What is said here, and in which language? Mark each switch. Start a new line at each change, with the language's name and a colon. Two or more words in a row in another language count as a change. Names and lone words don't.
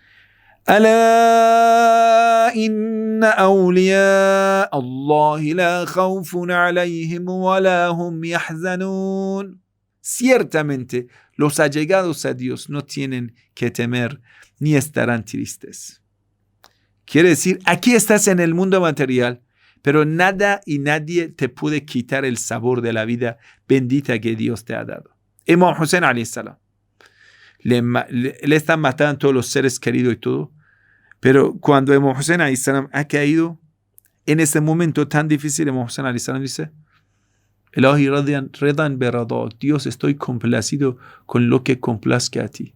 Arabic: ألا إن أولياء الله لا خوف عليهم ولا هم يحزنون.
Spanish: Ciertamente, los allegados a Dios no tienen que temer ni estarán tristes. Quiere decir, aquí estás en el mundo material, pero nada y nadie te puede quitar el sabor de la vida bendita que Dios te ha dado.
Arabic: Imam Hussein عليه السلام.
Spanish: Le están matando todos los seres queridos y todo. Pero cuando Imam Hussein
Arabic: عليه السلام
Spanish: ha caído, en ese momento tan difícil, Imam Hussein
Arabic: عليه السلام
Spanish: dice,
Arabic: إلهي رضاً برضاك,
Spanish: Dios, estoy complacido con lo que complazca a ti.